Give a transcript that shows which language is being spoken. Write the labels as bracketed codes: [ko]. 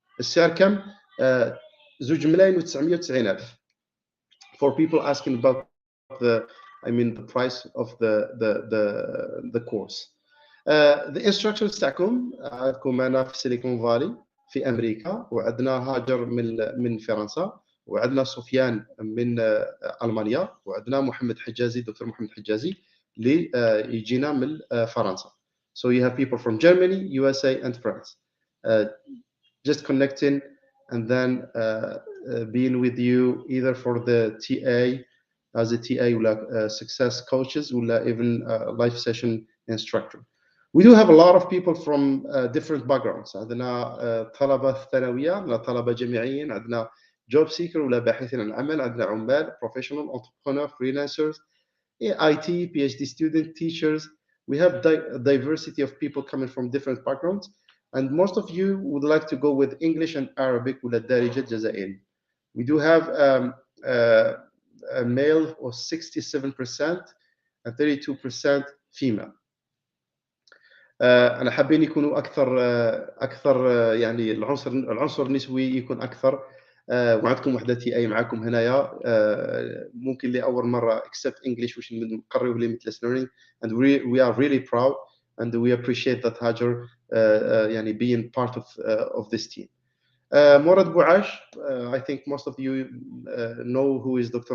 [ar] السعر كم؟ [en] 2,990,000 for people asking about the price of the course. The instructors [ar] تاعكم عندكم أنا في سيليكون فالي في أمريكا, وعندنا هاجر من فرنسا, وعندنا سفيان من ألمانيا, وعندنا محمد حجازي, دكتور محمد حجازي اللي يجينا من فرنسا. [en] So you have people from Germany, USA, and France. Just connecting and then being with you either for the TA, as a TA or success coaches or even live session instructor. We do have a lot of people from different backgrounds. [ar] عندنا طلبة ثانوية, عندنا طلبة جامعيين, عندنا job seeker ولا باحثين عن العمل, عندنا عمال, [en] professional, entrepreneur, freelancers, IT, PhD student, teachers. We have diversity of people coming from different backgrounds, and most of you would like to go with English and Arabic [ar] ولا الدارجة الجزائري. [en] We do have a male of 67% and 32% female. [ar] أنا حابين يكونوا أكثر يعني العنصر النسوي يكون أكثر. وعندكم وحده تي اي معكم هنايا ممكن لاول مره [en] accept English [ar] واش نقريوه [en] limitless learning, and we are really proud and we appreciate that Hajar يعني being part of this team. Morad Bouash, I think most of you know who is Dr.